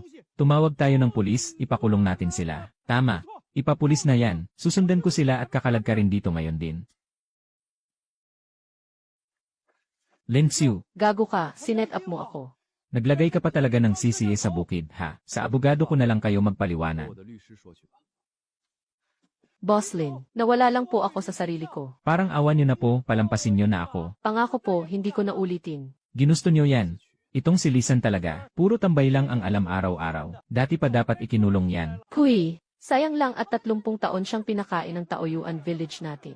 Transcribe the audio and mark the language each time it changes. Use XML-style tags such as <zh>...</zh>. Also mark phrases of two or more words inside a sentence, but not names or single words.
<tl>Tumawag tayo ng pulis, ipakulong natin sila. Tama, ipapulis na yan. Susundan ko sila at kakalag ka rin dito ngayon din. Lin Xiu, Gago ka, sinet up mo ako. naglagay ka pa talaga ng CCA sa bukid, ha? Sa abogado ko na lang kayo</tl> <zh>跟</zh> <tl>magpaliwanag.</tl> <zh>我的律师说去吧。</zh> <tl>Boss Lin, nawala lang po ako sa sarili ko. Parang awan nyo na po, palampasin nyo na ako. Pangako po, hindi ko na ulitin. Ginusto nyo yan. Itong si Lisan talaga, puro tambay lang ang alam araw-araw. Dati pa dapat ikinulong yan. Huy, sayang lang at 30 taon siyang pinakain ng Taoyuan Village natin.</tl>